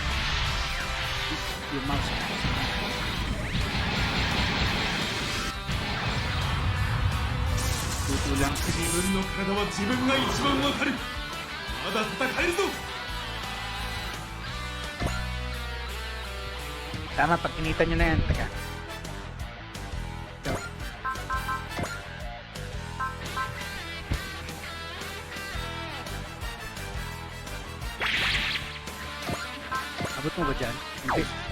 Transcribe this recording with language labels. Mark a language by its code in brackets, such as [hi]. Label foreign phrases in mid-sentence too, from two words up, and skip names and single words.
[ja] 自分の体は自分が一番わかる。まだ戦えるぞ。 [tl] Tama, pag initan nyo na yan. Teka. Ito. Abot mo ba dyan? Hindi.